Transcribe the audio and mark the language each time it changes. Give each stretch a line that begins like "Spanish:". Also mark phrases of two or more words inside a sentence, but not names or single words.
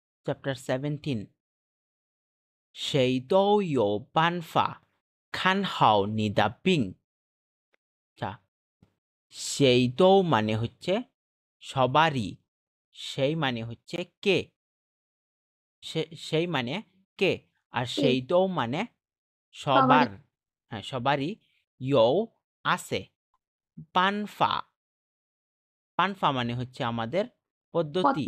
Bangla: chapter 17
Chinese: 谁都有办法看好你的病
Bangla: আচ্ছা
Chinese: 谁都
Bangla: মানে হচ্ছে সবারই সেই মানে হচ্ছে কে সেই মানে কে আর কে। সেই তো মানে সবার সবারই। হ্যাঁ সবারই ইউ আছে পানফা পানফা মানে হচ্ছে আমাদের পদ্ধতি